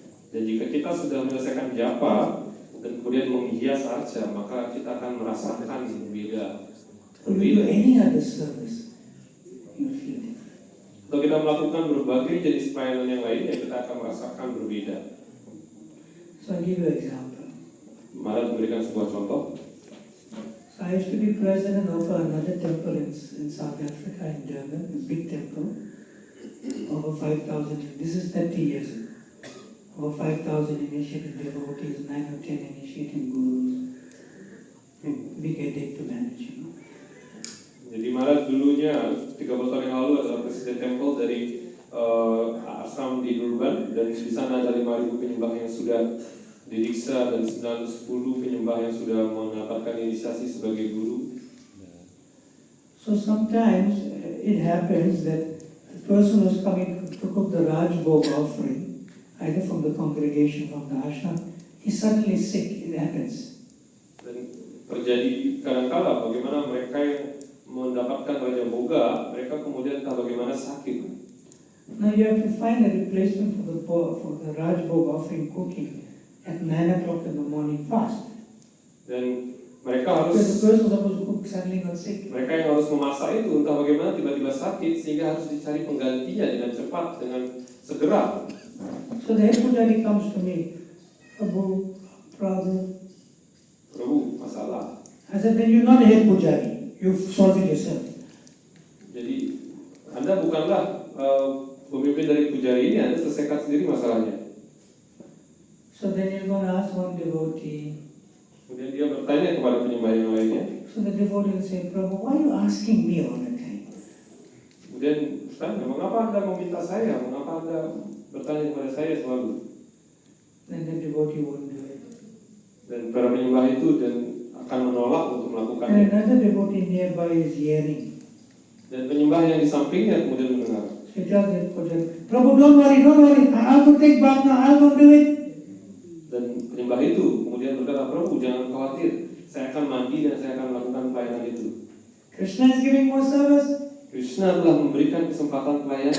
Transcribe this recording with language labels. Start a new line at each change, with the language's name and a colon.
Indonesian: Dan jika kita sudah menyelesaikan japa dan kemudian menghias arca, maka kita akan merasakan beda.
English: If you do any other service, you will feel different.
Indonesian: Kalau kita melakukan berbagai jenis pelayanan yang lainnya, kita akan merasakan berbeda.
English: So I'll give you an example.
Indonesian: Maharaj memberikan sebuah contoh.
English: So I used to be president of another temple in South Africa, in Durban, a big temple, over 5,000, this is 30 years ago. Over 5,000 initiated devotees, 9 or 10 initiated gurus. Big headache to manage, you know.
Indonesian: Jadi Maharaj dulunya 30 tahun yang lalu adalah presiden temple dari ashram di Durban, dan di sana ada 5.000 penyembah yang sudah didiksa dan 910 penyembah yang sudah mendapatkan inisiasi sebagai guru.
English: So sometimes it happens that the person who's coming to cook the Raj Bhog offering, either from the congregation, from the ashram, he's suddenly sick. It happens.
Indonesian: Dan terjadi kadang-kala bagaimana mereka yang mendapatkan Raja Boga, mereka kemudian entah bagaimana sakit.
English: Now you have to find a replacement for the Raj Bhog offering cooking at 9 o'clock in the morning fast.
Indonesian: Dan mereka harus,
English: Because the person supposed to cook suddenly got sick.
Indonesian: mereka yang harus memasak itu entah bagaimana tiba-tiba sakit sehingga harus dicari penggantinya dengan cepat, dengan segera.
English: So the head pujari comes to me, Prabhu,
Indonesian: Prabhu, masalah.
English: I said, then you're not a head pujari. You've solved it yourself.
Indonesian: Jadi Anda bukanlah pemimpin dari pujari ini, Anda selesaikan sendiri masalahnya.
English: So then you're going to ask one devotee.
Indonesian: Kemudian dia bertanya kepada penyembah yang lainnya.
English: So the devotee will say, Prabhu, why are you asking me all the time?
Indonesian: Kemudian tanya, mengapa Anda meminta saya? Mengapa Anda bertanya kepada saya selalu?
English: Then the devotee won't do it.
Indonesian: Dan para penyembah itu dan akan menolak untuk
English: And
Indonesian: melakukannya.
English: another devotee nearby is hearing.
Indonesian: Dan penyembah yang di sampingnya kemudian mendengar.
English: So he tells the pujari, Prabhu, don't worry. I'll go take bath now. I'll go do it.
Indonesian: Dan penyembah itu kemudian berkata, Prabhu jangan khawatir, saya akan mandi dan saya akan melakukan pelayanan itu.
English: Krishna is giving more service.
Indonesian: Krishna telah memberikan kesempatan pelayanan.